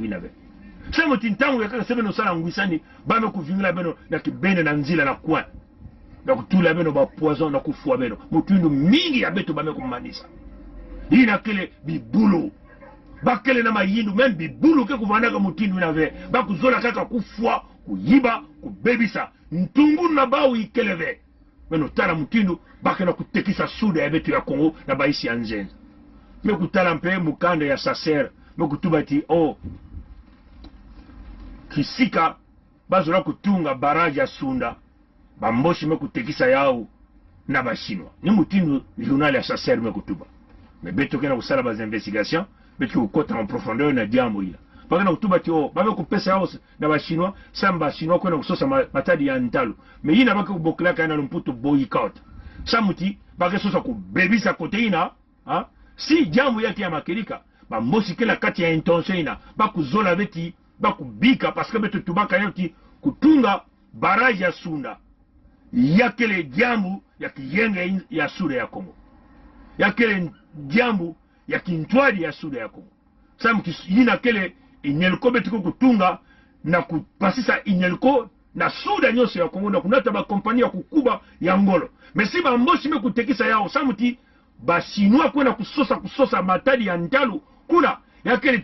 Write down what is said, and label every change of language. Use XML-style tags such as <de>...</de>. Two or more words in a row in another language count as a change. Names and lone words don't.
<ktu>inabe sema tintangu yakaka sebeno sala ngwisani bame kuvingila beno na kibene na nzila na kwa na kutula beno ba poison na kufua beno mutundu mingi ya betu bame kumanisa ina kile bibulu bakele na mayindu même bibulu ke kuvandaka mutindu inave bakuzola kaka kufua kuyiba kubebisa ntungu na bao ikeleve beno tala mutindu bakena kutekisa suda ya betu ya Kongo na baisi ya nzenza me kutala mpe mukanda ya saser me kutuba ti kisika bazola kutunga baraja sunda bamboshi me kutekisa yao na bashinwa ni mutindu journal ya saser me kutuba me beto kena kusala baz investigation beto kukota</ktu> <fr>en profondeur</fr> <ktu>na jambo ila bakena kutuba ti bame kupesa yao na bashinwa samba shinwa kwena kusosa matadi ya ntalo me yina bake kubokela kana lumputo boycott samuti bake sosa kubebisa koteina si jambo yake ya makelika bamboshi kila kati ya intention ina bakuzola beti bakubika</ktu> <fr>parce que</fr> <ktu>beto tubaka yoti kutunga baraji ya sunda yakele jambo ya kiyenge ya sura ya Kongo yakele jambo ya kintwadi ya sura ya Kongo samu yina kele inyelko betu kutunga na kupasisa inyelko na suda nyose ya Kongo na kunata ba kompania kukuba ya ngolo mesi bamboshi me kutekisa yao samuti bashinwa kwena kusosa matadi ya ntalo kuna yakele</ktu>